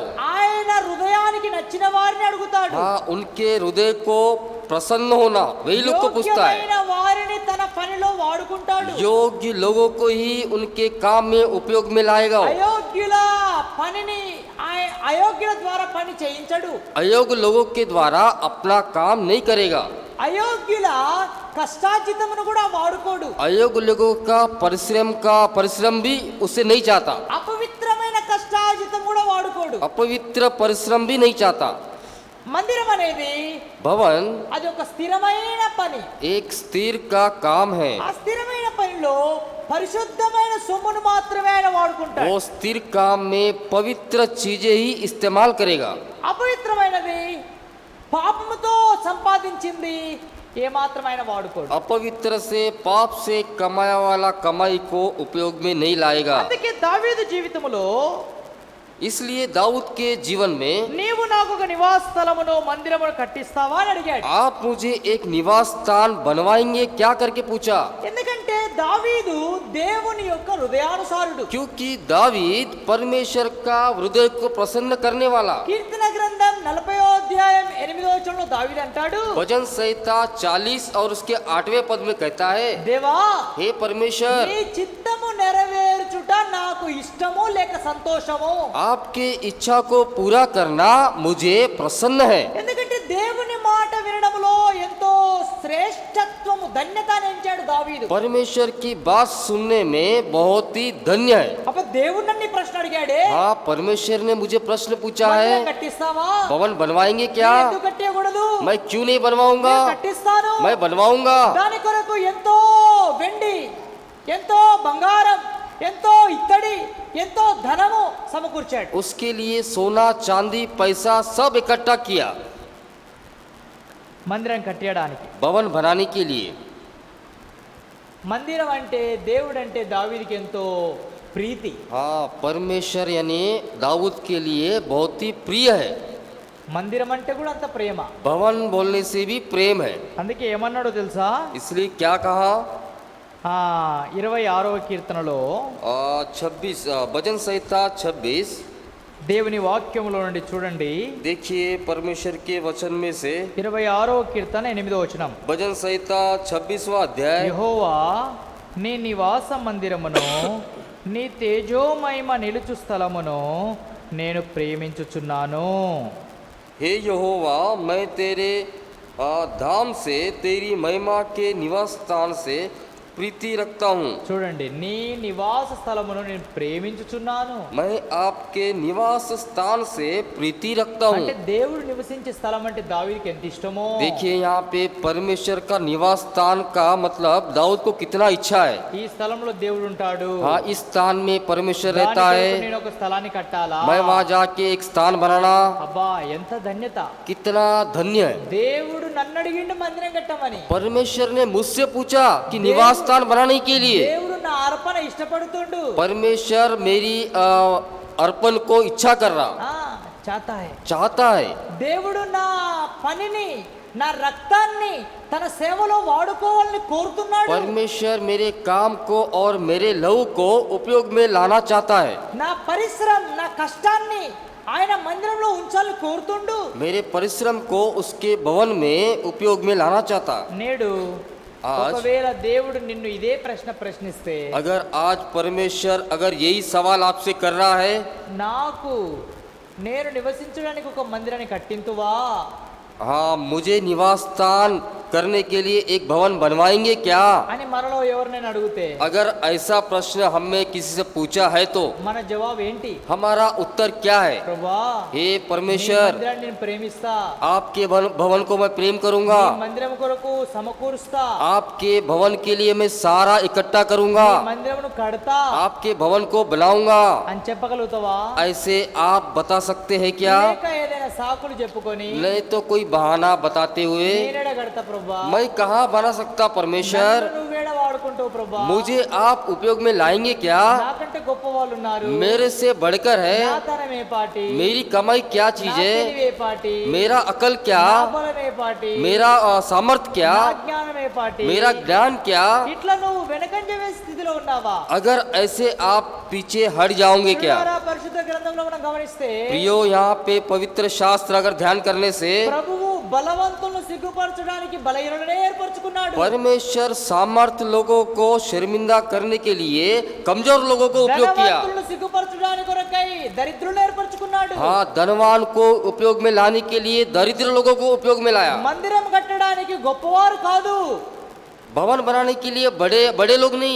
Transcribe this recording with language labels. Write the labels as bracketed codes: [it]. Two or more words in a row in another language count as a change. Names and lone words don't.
[te] ఆయన హృదయానికి నచ్చిన వారిని అడుగుతాడు. [hi] हाँ, उनके हृदय को प्रसन्न होना वही लोग को पूछता है। [te] యోగ్యమైన వారిని తన పనిలో వాడుకుంటాడు. [hi] योग्य लोगों को ही उनके काम में उपयोग में लाएगा वो। [te] అయోగ్యుల పనిని అయోగ్యుల ద్వారా పని చేయించడు. [hi] अयोग्य लोगों के द्वारा अपना काम नहीं करेगा। [te] అయోగ్యుల కష్టార్జితమును కూడా వాడుకోడు. [hi] अयोग्य लोगों का परिश्रम भी उससे नहीं चाहता। [te] అపవిత్రమైన కష్టార్జితం కూడా వాడుకోడు. [hi] अपवित्र परिश्रम भी नहीं चाहता। [te] మందిరం అనేది [hi] भवन [te] అది ఒక స్థిరమైన పని. [hi] एक स्थिर का काम है। [te] ఆ స్థిరమైన పనిలో పరిశుద్ధమైన సొమ్మును మాత్రమే ఆయన వాడుకుంటాడు. [hi] वो स्थिर काम में पवित्र चीजें ही इस्तेमाल करेगा। [te] అపవిత్రమైనది పాపముతో సంపాదించింది ఏమాత్రం ఆయన వాడుకోడు. [hi] अपवित्र से पाप से कमाया वाला कमाई को उपयोग में नहीं लाएगा। [te] అందుకే దావీదు జీవితములో [hi] इसलिए दाऊद के जीवन में [te] నీవు నాకు ఒక నివాస స్థలమును మందిరమును కట్టిస్తావా అని అడిగాడు. [hi] आप मुझे एक निवास स्थान बनवाएंगे क्या करके पूछा। [te] ఎందుకంటే దావీదు దేవుని యొక్క హృదయానుసారుడు. [hi] क्योंकि दावीद परमेश्वर का हृदय को प्रसन्न करने वाला। [te] కీర్తన గ్రంథం 40వ అధ్యాయం 8వ వచనంలో దావీదు అంటాడు, [hi] भजन संहिता 40 और उसके 8वें पद में कहता है, [te] దేవా [hi] हे परमेश्वर, [te] నీ చిత్తము నెరవేర్చుట నాకు ఇష్టము లేక సంతోషము. [hi] आपके इच्छा को पूरा करना मुझे प्रसन्न है। [te] ఎందుకంటే దేవుని మాట వినడంలో ఎంతో శ్రేష్టత్వము ధన్యత ఎంచాడు దావీదు. [hi] परमेश्वर की बात सुनने में बहुत ही धन्य है। [te] అప్పుడు దేవుడు నన్ను ఈ ప్రశ్న అడిగాడే, [hi] हाँ, परमेश्वर ने मुझे प्रश्न पूछा [te] మందిరం [hi] है, [te] కట్టిస్తావా? [hi] भवन बनवाएंगे क्या। [te] నేను ఎందుకు కట్టకూడదు? [hi] मैं क्यों नहीं बनवाऊंगा, [te] నేను కట్టిస్తాను. [hi] मैं बनवाऊंगा। [te] దాని కొరకు ఎంతో వెండి, ఎంతో బంగారం, ఎంతో ఇత్తడి, ఎంతో ధనము సమకూర్చాడు. [hi] उसके लिए सोना चांदी पैसा सब इकट्ठा किया [te] మందిరం కట్టడానికి. [hi] भवन बनाने के लिए। [te] మందిరం అంటే దేవుడు అంటే దావీదుకి ఎంతో ప్రీతి. [hi] हाँ, परमेश्वर यानी दाऊद के लिए बहुत ही प्रिय है। [te] మందిరం అంటే కూడా అంత ప్రేమ. [hi] भवन बोलने से भी प्रेम है। [te] అందుకే ఏమన్నాడో తెలుసా? [hi] इसलिए क्या कहा, [te] 26వ కీర్తనలో [hi] 26 भजन संहिता 26 [te] దేవుని వాక్యములో నుండి చూడండి. [hi] देखिए परमेश्वर के वचन में से [te] 26వ కీర్తన 8వ వచనం, [hi] भजन संहिता 26वां अध्याय, [te] యెహోవా నీ నివాస మందిరమును నీ తేజోమహిమ నిలుచు స్థలమును నేను ప్రేమించుచున్నాను. [hi] हे यहोवा, मैं तेरे धाम से तेरी महिमा के निवास स्थान से प्रीति रखता हूँ। [te] చూడండి, నీ నివాస స్థలమును నేను ప్రేమించుచున్నాను [hi] मैं आपके निवास स्थान से प्रीति रखता हूँ। [te] అంటే దేవుడు నివసించే స్థలం అంటే దావీదుకి ఎంత ఇష్టమో. [hi] देखिए यहाँ पे परमेश्वर का निवास स्थान का मतलब दाऊद को कितना इच्छा है। [te] ఈ స్థలంలో దేవుడు ఉంటాడు. [hi] हाँ, इस स्थान में परमेश्वर [te] దాని [hi] रहता [te] కొరకు [hi] है। [te] నేను ఒక స్థలాన్ని కట్టాలా? [hi] मैं वहाँ जाके एक स्थान बनाना [te] అబ్బా ఎంత ధన్యత. [hi] कितना धन्य है। [te] దేవుడు నన్ను అడిగిండు మందిరం కట్టమని. [hi] परमेश्वर ने मुझसे पूछा कि निवास स्थान बनाने के लिए। [te] దేవుడు నా అర్పణ ఇష్టపడుతుండు. [hi] परमेश्वर मेरी अर्पण को इच्छा कर रहा, चाहता है। [te] దేవుడు నా పనిని, నా రక్తాన్ని తన సేవలో వాడుకోవాలని కోరుతున్నాడు. [hi] परमेश्वर मेरे काम को और मेरे लहू को उपयोग में लाना चाहता है। [te] నా పరిశ్రమ, నా కష్టాన్ని ఆయన మందిరంలో ఉంచాలని కోరుతుండు. [hi] मेरे परिश्रम को उसके भवन में उपयोग में लाना चाहता। [te] నేడు [hi] आज [te] ఒకవేళ దేవుడు నిన్ను ఇదే ప్రశ్న ప్రశ్నిస్తే, [hi] अगर आज परमेश्वर अगर यही सवाल आपसे कर रहा है, [te] నాకు నేను నివసించడానికి ఒక మందిరాన్ని కట్టింతువా? [hi] हाँ, मुझे निवास स्थान करने के लिए एक भवन बनवाएंगे क्या, [te] అని మనలో ఎవరినైనా అడిగితే [hi] अगर ऐसा प्रश्न हमें किसी से पूछा है तो [te] మన జవాబు ఏంటి? [hi] हमारा उत्तर क्या है, [te] ప్రభువా, [hi] हे [te] నీ [hi] परमेश्वर, [te] మందిరాన్ని నేను ప్రేమిస్తా, [hi] आपके भवन को मैं प्रेम करूंगा, [te] నీ మందిరం కొరకు సమకూరుస్తా, [hi] आपके भवन के लिए मैं सारा इकट्ठा करूंगा, [te] నీ మందిరమును కడతా [hi] आपके भवन को बनाऊंगा। [te] అని చెప్పగలుగుతావా? [hi] ऐसे आप बता सकते हैं क्या? [te] లేక ఏదైనా సాకులు చెప్పుకొని [hi] नहीं तो कोई बहाना बताते हुए [te] నేనేడ కడతా ప్రభువా, [hi] मैं कहाँ बना सकता परमेश्वर, [te] నన్ను నువ్వేడ వాడుకుంటావు ప్రభా? [hi] मुझे आप उपयोग में लाएंगे क्या? [te] నాకంటే గొప్ప వాళ్ళు ఉన్నారు. [hi] मेरे से बढ़कर है। [te] నా తరం ఏ పాటి? [hi] मेरी कमाई क्या चीज [te] నా [hi] है? [te] తెలివి ఏ పాటి? [hi] मेरा अकल क्या? [te] నా బలం ఏ పాటి? [hi] मेरा सामर्थ्य क्या? [te] నా జ్ఞానం ఏ పాటి? [hi] मेरा ज्ञान क्या? [te] ఇట్లా నువ్వు వెనకంజ వేసే స్థితిలో ఉన్నావా? [hi] अगर ऐसे आप पीछे हट जाओगे क्या? [te] ప్రియులారా, పరిశుద్ధ గ్రంథంలో మనం గమనిస్తే [hi] प्रियो, यहाँ पे पवित्र शास्त्र अगर ध्यान करने से [te] ప్రభువు బలవంతులను సిగ్గుపరచడానికి బలహీనులనే ఏర్పరచుకున్నాడు. [hi] परमेश्वर सामर्थ्य लोगों को शर्मिंदा करने के लिए कमजोर लोगों को उपयोग किया। [te] ధనవంతులను సిగ్గుపరచడానికి కొరకై దరిద్రులను ఏర్పరచుకున్నాడు. [hi] हाँ, धनवान को उपयोग में लाने के लिए दरिद्र लोगों को उपयोग में लाया। [te] మందిరం కట్టడానికి గొప్పవారు కాదు, [hi] भवन बनाने के लिए बड़े बड़े लोग नहीं।